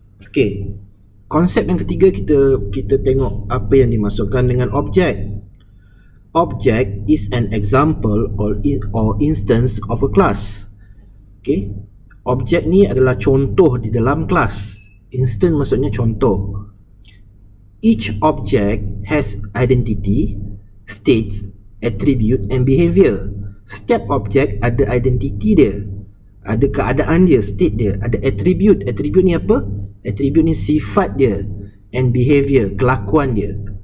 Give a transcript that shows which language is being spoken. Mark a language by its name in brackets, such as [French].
[Malay] Okay. Konsep yang ketiga kita tengok apa yang dimasukkan dengan objek. [English] Object is an example or instance of a class. Okay. [Malay] Objek ni adalah contoh di dalam kelas. Instance maksudnya contoh. [English] Each object has identity, states, attribute and behavior. [Malay] Setiap objek ada identity dia, ada keadaan dia, state dia, ada attribute. Attribute ni apa? Attribute ni sifat dia, [English] and behavior, [Malay] kelakuan dia.